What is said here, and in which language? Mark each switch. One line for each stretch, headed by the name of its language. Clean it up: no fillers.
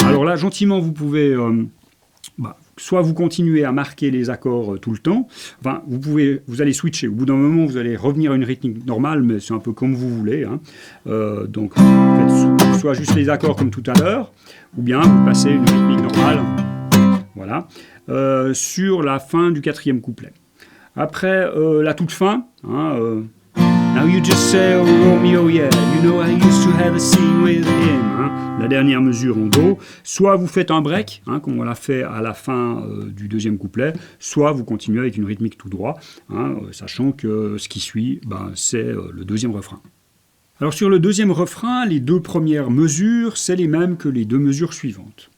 French: Alors là, gentiment, vous pouvez... soit vous continuez à marquer les accords tout le temps, enfin, vous allez switcher. Au bout d'un moment, vous allez revenir à une rythmique normale, mais c'est un peu comme vous voulez. Hein. Donc, faites soit juste les accords comme tout à l'heure, ou bien vous passez une rythmique normale, voilà, sur la fin du quatrième couplet. Après, la toute fin, hein,
English: Now you just say, oh Romeo, yeah, you know I used to have a scene with him.
French: Hein, la dernière mesure en Do. Soit vous faites un break, hein, comme on l'a fait à la fin du deuxième couplet, soit vous continuez avec une rythmique tout droit, hein, sachant que ce qui suit, c'est le deuxième refrain. Alors sur le deuxième refrain, les 2 premières mesures, c'est les mêmes que les 2 mesures suivantes.